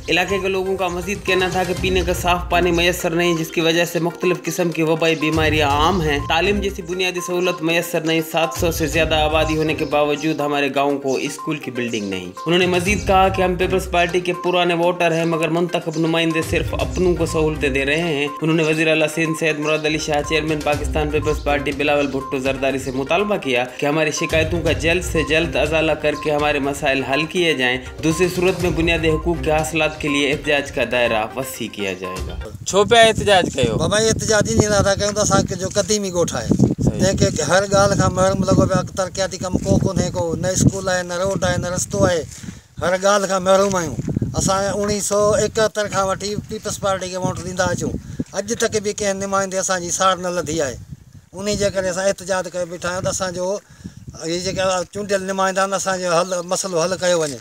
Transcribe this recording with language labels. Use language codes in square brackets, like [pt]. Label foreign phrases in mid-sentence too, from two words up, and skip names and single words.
[ur] علاقے کے لوگوں کا مزید کہنا تھا کہ پینے کا صاف پانی میسر نہیں، جس کی وجہ سے مختلف قسم کی وبائی بیماریاں عام ہیں. تعلیم جیسی بنیادی سہولت میسر نہیں۔ 700 سے زیادہ آبادی ہونے کے باوجود ہمارے گاؤں کو اسکول کی بلڈنگ نہیں. انہوں نے مزید کہا کہ ہم پیپلز پارٹی کے پرانے ووٹر ہیں، مگر منتخب نمائندے صرف اپنوں کو سہولتیں دے رہے ہیں. انہوں نے وزیر اعلیٰ سندھ سید مراد علی شاہ، چیئرمین پاکستان پیپلز پارٹی بلاول بھٹو زرداری سے مطالبہ کیا کہ ہماری شکایتوں کا جلد سے جلد ازالہ کر کے ہمارے مسائل حل کیے جائیں. دوسری صورت میں بنیادی حقوق کے حاصلات کے لیے احتجاج کا دائرہ وسیع کیا جائے گا. [sd] छो पे एहतजाज कयो बाबा एहतजाज ही नहीं रहा कयूं त असांखे जो क़दीमी ॻोठु आहे, जंहिंखे हर ॻाल्हि खां मरम लॻो पियो आहे। तरक़ियाती कमु कोन्हे को, न स्कूल आहे, न रोड आहे, न रस्तो आहे। हर ॻाल्हि खां महरूम आहियूं। असां 1971 खां वठी पीपल्स पार्टी खे वोट ॾींदा अचूं। अॼु तक बि कंहिं नुमाइंदे असांजी सार न लधी आहे। उन जे करे असां एहतजाज करे बीठा आहियूं त असांजो ये जेका चूंडियल नुमाइंदा आहिनि, असांजो मसइलो हल कयो वञे।